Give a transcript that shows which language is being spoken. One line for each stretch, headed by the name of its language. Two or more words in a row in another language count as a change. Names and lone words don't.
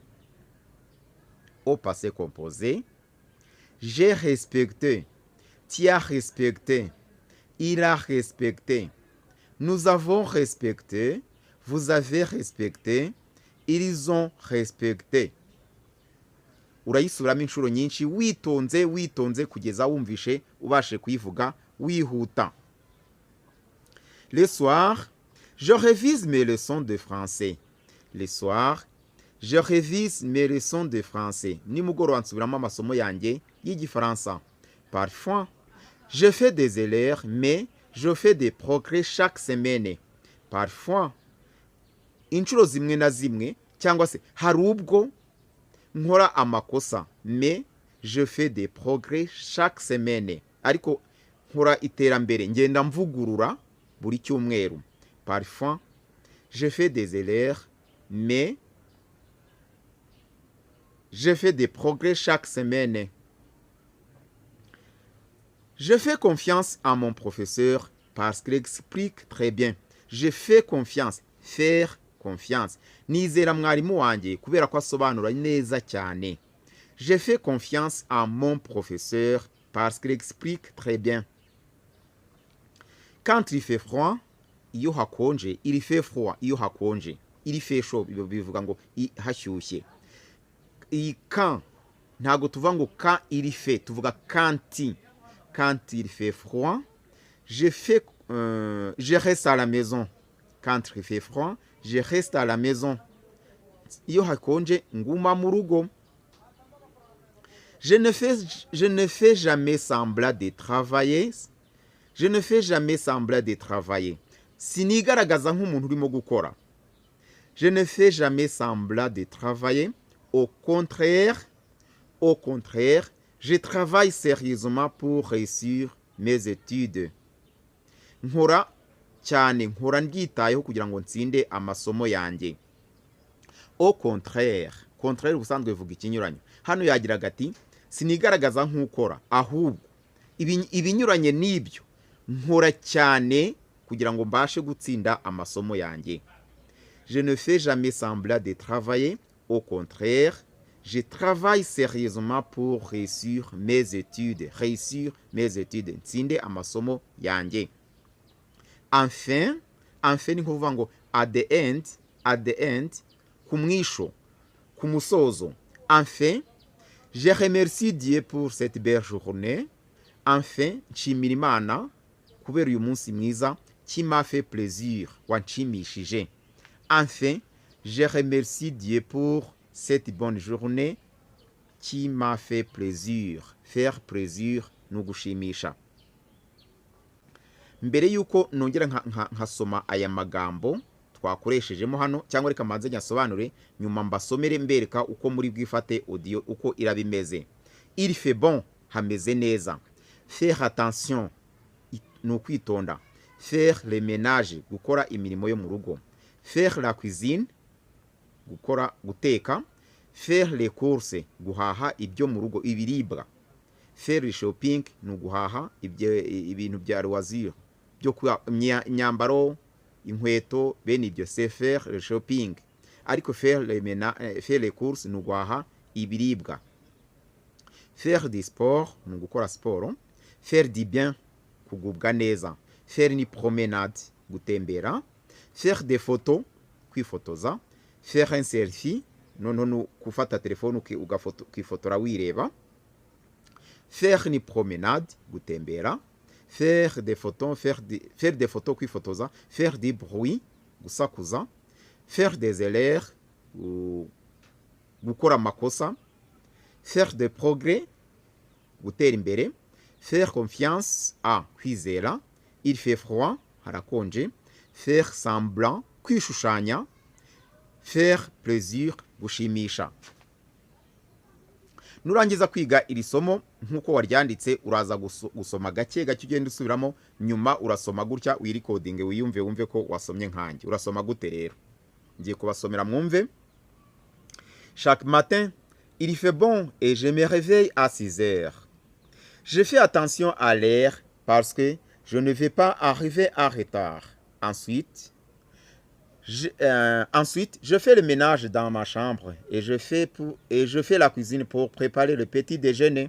French: Au passé composé. J'ai respecté. Tu as respecté. Il a respecté. Nous avons respecté. Vous avez respecté. Ils ont respecté.
Kinyarwanda: Urayisubiramo inshuro nyinshi witonze kugeza wumvishe ubashe kuyivuga wihuta.
French: Le soir, je révise mes leçons de français. Le soir, je révise mes leçons de français.
Kinyarwanda: Nimugoroba nsubiramo amasomo yanjye y'igifaransa.
French: Parfois, je fais des erreurs, mais je fais des progrès chaque semaine. Parfois,
Kinyarwanda: inshuro zimwe na zimwe cyangwa se hari ubwo nkora amakosa,
French: mais je fais des progrès chaque semaine.
Kinyarwanda: Ariko nkora iterambere ngenda mvugurura buri cyumweru.
French: Parfois, je fais des erreurs, mais je fais des progrès chaque semaine. Je fais confiance à mon professeur parce qu'il explique très bien. Je fais confiance. Faire confiance.
Kinyarwanda: Nizera mwarimu wanjye kubera ko asobanura neza cyane.
French: Je fais confiance à mon professeur parce qu'il explique très bien. Quand il fait froid,
Kinyarwanda: iyo hakonje,
French: il fait froid
Kinyarwanda: iyo hakonje.
French: Il fait chaud,
Kinyarwanda: bivuga ngo hashyushye.
French: Quand
Kinyarwanda: ntago tuvuga ngo
French: quand il fait, tuvuga quand il fait froid, je reste à la maison. Quand il fait froid, je reste à la maison.
Kinyarwanda: Iyo hakonje nguma mu rugo.
French: Je ne fais jamais semblant de travailler. Je ne fais jamais semblant de travailler.
Kinyarwanda: Sinigaragaza nk'umuntu urimo gukora.
French: Je ne fais jamais semblant de travailler. Au contraire, je travaille sérieusement pour réussir mes études.
Kinyarwanda: Nkora cyane, nkora nditayeho kugira ngo nsinde amasomo yanjye.
French: Au contraire
Kinyarwanda: ubusanzwe bivuga ikinyuranyo. Hano yagira gati sinigaragaza nk'ukora, ahubwo ibinyuranye n'ibyo nkora cyane kugira ngo mbashe gutsinda amasomo yanjye.
French: Je ne fais jamais semblant de travailler. Au contraire, je travaille sérieusement pour réussir mes études. Réussir mes études.
Kinyarwanda: Nsinde amasomo yanjye. Enfin ni kuvuga ngo
English: at the end,
Kinyarwanda: ku mwisho, ku musozo.
French: Enfin, je remercie Dieu pour cette belle journée. Enfin,
Kinyarwanda: nshimira Imana kubera uyu munsi mwiza
French: qui m'a fait plaisir,
Kinyarwanda: wanshimishije.
French: Enfin, je remercie Dieu pour cette bonne journée qui m'a fait plaisir. Faire plaisir
Kinyarwanda: ni ugushimisha. Mbere yuko nongera nkasoma aya magambo twakoreshejemo hano, cyangwa reka manze nyasobanure nyuma mbasomere mbereka uko muri bwifate audio uko irabimeze.
French: Il fait bon,
Kinyarwanda: hameze neza.
French: Faire attention,
Kinyarwanda: ni ukwitonda.
French: Faire le ménage,
Kinyarwanda: gukora imirimo yo mu rugo.
French: Faire la cuisine, guteka. Faire les courses,
Kinyarwanda: guhaha ibyo mu rugo, ibiribwa.
French: Faire le shopping,
Kinyarwanda: ni guhaha ibintu bya loisir, byo imyambaro, inkweto, bene ibyo.
French: C'est faire le shopping. Ariko faire les courses,
Kinyarwanda: ni guhaha ibiribwa.
French: Faire du sport,
Kinyarwanda: ni gukora siporo.
French: Faire du bien,
Kinyarwanda: kugubwa neza.
French: Faire ni promenade, gutembera. Faire des photos, kwifotoza. Faire un selfie,
Kinyarwanda: no kufata telefone ukifotora wireba.
French: Faire ni promenade, gutembera. Faire des photos, faire des photos, kwifotoza. Faire du bruit, gusakuza. Faire des erreurs,
Kinyarwanda: gukora makosa.
French: Faire des progrès,
Kinyarwanda: gutera imbere.
French: Faire confiance, kwizera. Il fait froid, harakonje. Faire semblant, kwishushanya. Faire plaisir,
Kinyarwanda: gushimisha. Nurangiza kwiga iri somo nkuko waryanditse, uraza gusoma gake gake ugenda usubiramo, nyuma urasoma gutya wirecording wumve ko wasomye nkanjye. Urasoma gute rero? Ngiye kubasomera mwumve.
French: Chaque matin, il fait bon et je me réveille à 6 heures. Je fais attention à l'heure parce que je ne vais pas arriver en retard. Ensuite, je fais le ménage dans ma chambre et je fais la cuisine pour préparer le petit déjeuner.